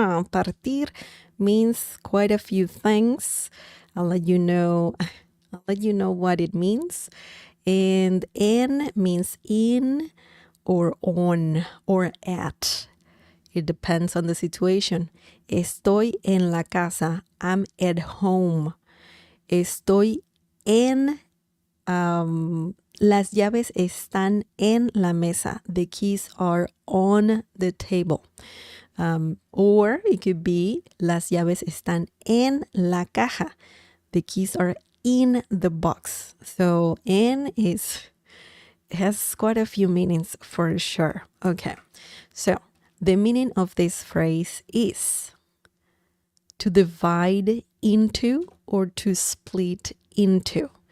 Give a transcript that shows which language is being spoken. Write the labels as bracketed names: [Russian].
[English] Partir means quite a few things. I'll let you know what it means. And en means in or on or at. It depends on the situation. [Spanish] Estoy en la casa. [English] I'm at home. [Spanish] Estoy en Las llaves están en la mesa. [English] The keys are on the table. Or it could be [Spanish] las llaves están en la caja. [English] The keys are in the box. So en has quite a few meanings for sure. Okay, so the meaning of this phrase is to divide into or to split into.